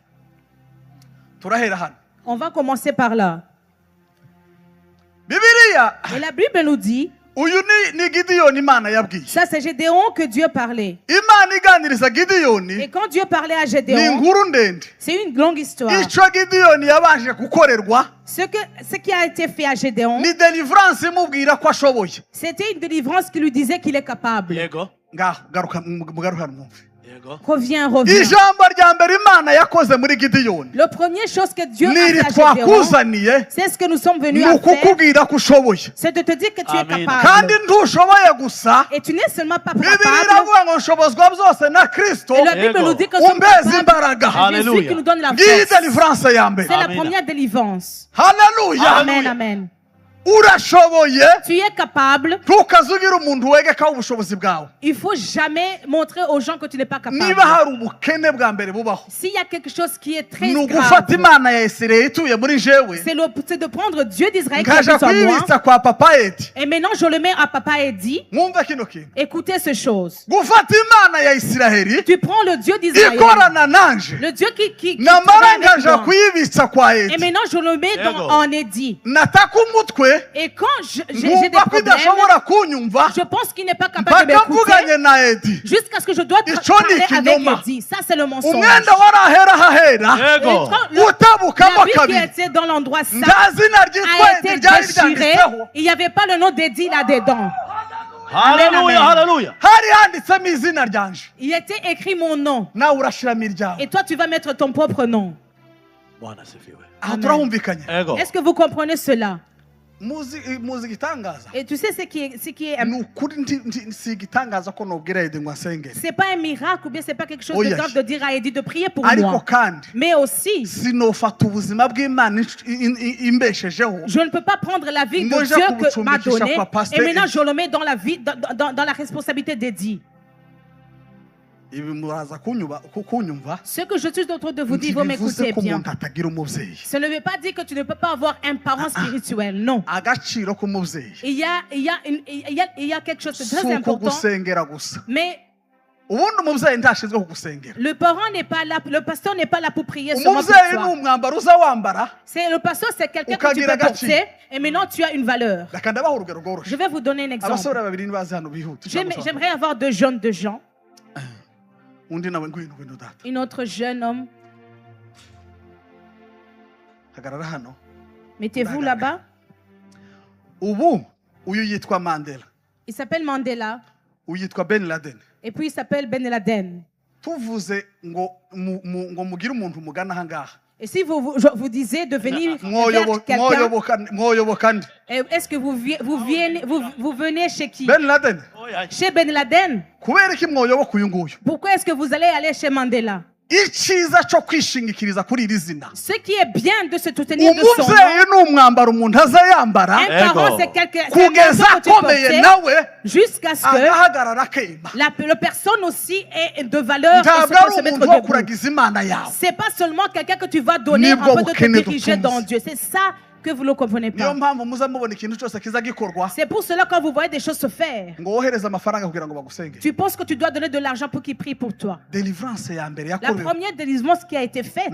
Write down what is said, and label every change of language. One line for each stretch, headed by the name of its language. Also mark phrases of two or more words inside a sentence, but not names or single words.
Kinyarwanda: Turahera hano.
French: On va commencer par là.
Kinyarwanda: Bibiliya
French: Et la Bible nous dit,
Kinyarwanda: uyu ni Gideyoni Imana yabwiye.
French: ça c'est Gédéon que Dieu parlait.
Kinyarwanda: Imana iganiriza Gideyoni
French: Et quand Dieu parlait à
Kinyarwanda: ni
French: Gédéon,
Kinyarwanda: inkuru ndende.
French: c'est une longue histoire.
Kinyarwanda: Icyo Gideyoni yabanje gukorerwa
French: Ce qui a été fait à Gédéon,
Kinyarwanda: ni deliverance imubwira ko ashoboye.
French: c'était une délivrance qui lui disait qu'il est capable.
Kinyarwanda: Ngaho mugaruka mwumve.
French: Reviens, reviens.
Kinyarwanda: Ijambo rya mbere Imana yakoze muri Gideyoni
French: La première chose que Dieu a
Kinyarwanda: niri
French: fait à Gédéon,
Kinyarwanda: twakuzaniye,
French: c'est ce que nous sommes venus
Kinyarwanda: ni
French: à faire,
Kinyarwanda: ukukubwira ko ushoboye.
French: c'est de te dire que tu es
Kinyarwanda: Kandi
French: capable.
Kinyarwanda: ntushoboye gusa,
French: Et tu n'es seulement pas
Kinyarwanda: Bibiliya
French: capable.
Kinyarwanda: iravuga ngo nshobozwa byose na Kristo
French: Et la Bible nous dit que nous sommes
Kinyarwanda: umbeza
French: capables.
Kinyarwanda: imbaraga.
French: C'est Jésus qui nous donne la
Kinyarwanda: Ngiyi
French: force.
Kinyarwanda: deliverance ya mbere.
French: C'est la
Kinyarwanda: Amen.
French: première délivrance.
Kinyarwanda: Haleluya.
French: Amen, amen.
Kinyarwanda: Urashoboye,
French: Tu es capable.
Kinyarwanda: ntukazugira umuntu wegekaho ubushobozi bwawe.
French: Il faut jamais montrer aux gens que tu n'es pas capable.
Kinyarwanda: Niba hari ubukene bwa mbere bubaho,
French: S'il y a quelque chose qui est très
Kinyarwanda: ni
French: grave,
Kinyarwanda: ugufata Imana ya Isirayeli ituye muri jewe,
French: c'est de prendre Dieu d'Israël qui
Kinyarwanda: ngaja
French: habite en moi.
Kinyarwanda: kuyibitsa kwa Papa Edi.
French: Et maintenant, je le mets à Papa Eddie.
Kinyarwanda: Mwumva kino kintu.
French: Écoutez ces choses.
Kinyarwanda: Gufata Imana ya Isirayeli
French: Tu prends le Dieu d'Israël,
Kinyarwanda: ikorana nanje,
French: le Dieu qui
Kinyarwanda: namara
French: travaille avec
Kinyarwanda: ngaja
French: moi.
Kinyarwanda: kuyibitsa kwa
French: Et
Kinyarwanda: Edi.
French: maintenant, je le mets en Eddie.
Kinyarwanda: Nataka umutwe,
French: Et quand j'ai des
Kinyarwanda: nkumva ko
French: problèmes,
Kinyarwanda: idashobora kunyumva,
French: je pense qu'il n'est pas capable de
Kinyarwanda: mpaka
French: m'écouter
Kinyarwanda: mvuganye na Edi.
French: jusqu'à ce que je dois
Kinyarwanda: Ico ni
French: parler avec
Kinyarwanda: ikinyoma.
French: Eddie. Ça, c'est le mensonge.
Kinyarwanda: Umwenda warahera hahera,
French: Et quand
Kinyarwanda: utabukamo
French: l'habit qui
Kinyarwanda: kabiri,
French: était dans l'endroit ça
Kinyarwanda: nta zina ryitwa
French: a
Kinyarwanda: Edi
French: été
Kinyarwanda: ryari
French: déchiré,
Kinyarwanda: ryanditseho.
French: il n'y avait pas le nom d'Eddie là-dedans.
Kinyarwanda: Hallelujah, hallelujah. Hari handitsemo izina ryanje,
French: Il était écrit mon nom.
Kinyarwanda: nawe urashiramo iryawe.
French: Et toi, tu vas mettre ton propre nom.
Swahili: Bwana asifiwe.
Kinyarwanda: Aha Amen. turahumvikanye. Ego.
French: Est-ce que vous comprenez cela?
Kinyarwanda: muzi igitangaza,
French: Et tu sais ce qui est
Kinyarwanda: ni ukuri si igitangaza ko nobwira Edi ngo asengere,
French: c'est pas un miracle ou bien c'est pas quelque chose Oh, de yes. grave de dire à Eddie de prier pour
Kinyarwanda: ariko
French: moi.
Kinyarwanda: kandi
French: Mais aussi,
Kinyarwanda: sinofata ubuzima bw'Imana imbeshejeho
French: je ne peux pas prendre la vie de Moi, Dieu j'ai que m'a
Kinyarwanda: kubucumbikisha
French: donnée
Kinyarwanda: kwa Pasteur
French: et maintenant Eddie. je le mets dans la vie, dans la responsabilité d'Eddie.
Kinyarwanda: ibi muraza kunyumva.
French: Ce que je suis en train de vous dire, vous
Kinyarwanda: Ntibivuze
French: m'écoutez
Kinyarwanda: ko
French: bien.
Kinyarwanda: umuntu atagira umubyeyi.
French: Ça ne veut pas dire que tu ne peux pas avoir un parent spirituel, non.
Kinyarwanda: Agaciro k'umubyeyi
French: Il y a quelque chose de
Kinyarwanda: si
French: très
Kinyarwanda: uko
French: important,
Kinyarwanda: gusengera gusa.
French: mais
Kinyarwanda: ubundi umubyeyi ntashinzwe kugusengera.
French: le parent n'est pas là, le pasteur n'est pas là pour prier seulement pour
Kinyarwanda: umubyeyi ni
French: toi.
Kinyarwanda: umwambaro uza wambara.
French: C'est le pasteur, c'est quelqu'un que tu
Kinyarwanda: Ukagira
French: peux
Kinyarwanda: agaciro.
French: porter et maintenant tu as une valeur.
Kinyarwanda: reka ndabaha urugero rworoshye.
French: Je vais vous donner un exemple.
Kinyarwanda: abasore babiri nibaze hano bihuta.
French: J'aimerais avoir deux jeunes gens.
Kinyarwanda: undi nawe ngwino data.
French: Un autre jeune homme.
Kinyarwanda: hagarara hano.
French: Mettez-vous là-bas.
Kinyarwanda: ubu uyu yitwa Mandela,
French: Il s'appelle Mandela.
Kinyarwanda: uyu yitwa Ben Laden.
French: Et puis il s'appelle Ben Laden.
Kinyarwanda: tuvuze ngo mugire umuntu mugana aha ngaha,
French: Et si je vous disiez de venir vers quelqu'un,
Kinyarwanda: mwoyoboka nde?
French: est-ce que vous venez chez qui? Ben Laden. Chez Ben Laden.
Kinyarwanda: kubera iki mwoyoboka uyu nguyu?
French: Pourquoi est-ce que vous allez aller chez Mandela?
Kinyarwanda: icyiza cyo kwishingikiriza kuri iri zina,
French: Ce qui est bien de se soutenir de son nom.
Kinyarwanda: umubyeyi ni umwambaro umuntu aza yambara
French: Un parent, c'est quelqu'un
Kinyarwanda: kugeza
French: que tu
Kinyarwanda: akomeye
French: portais
Kinyarwanda: nawe
French: jusqu'à ce que
Kinyarwanda: agahagarara akema.
French: la personne aussi ait de valeur et
Kinyarwanda: ntabwo
French: se
Kinyarwanda: ari
French: se mettre
Kinyarwanda: umuntu wo
French: debout.
Kinyarwanda: kuragiza imana yawe.
French: C'est pas seulement quelqu'un que tu vas donner
Kinyarwanda: Nibwo
French: un peu de te
Kinyarwanda: bukene
French: diriger
Kinyarwanda: dutunze.
French: dans Dieu. C'est ça que vous ne le comprenez
Kinyarwanda: niyo pas. mpamvu muza mubona ikintu cyose kiza gikorwa
French: C'est pour cela quand vous voyez des choses se faire,
Kinyarwanda: ngo wohereze amafaranga kugira ngo bagusengere.
French: tu penses que tu dois donner de l'argent pour qu'ils prient pour toi.
Kinyarwanda: Deliverance ya mbere
French: La
Kinyarwanda: yakorewe
French: première délivrance qui a été faite,